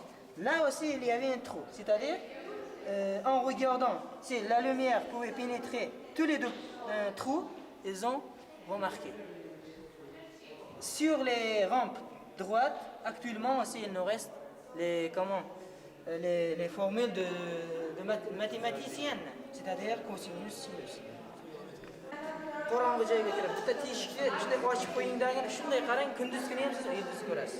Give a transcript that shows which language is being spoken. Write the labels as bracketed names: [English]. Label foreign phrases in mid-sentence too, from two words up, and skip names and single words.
[French] Là aussi, il y avait un trou. C'est-à-dire, en regardant si la lumière pouvait pénétrer tous les deux trous, ils ont remarqué. Sur les rampes droites, actuellement aussi il nous reste les formules de mathématiciennes, c'est-à-dire cosinus, sinus. [Uzbek] Qo'rg'onga joyga kirib, bitta teshikni shunday ochib qo'yingdagini shunday qarang, kunduz kuni ham siz yulduz ko'rasiz.